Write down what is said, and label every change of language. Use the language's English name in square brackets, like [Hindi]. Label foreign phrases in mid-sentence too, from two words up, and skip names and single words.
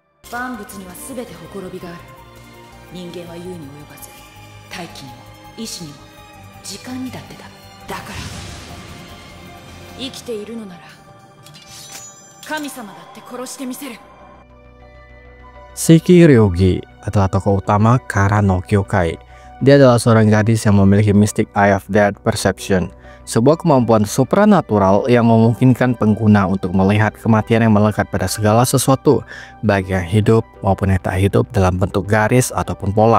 [Japanese] 万物には全てほころびがある。人間は言うに及ばず、大気にも意志にも時間にだってだ。だから生きているのなら神様だって殺してみせる。 [Indonesian] Shiki Ryogi adalah tokoh utama Kara no Kyokai. Dia adalah seorang gadis yang memiliki Mystic Eye of Death Perception, sebuah kemampuan supranatural yang memungkinkan pengguna untuk melihat kematian yang melekat pada segala sesuatu, baik yang hidup maupun yang tak hidup dalam bentuk garis ataupun pola.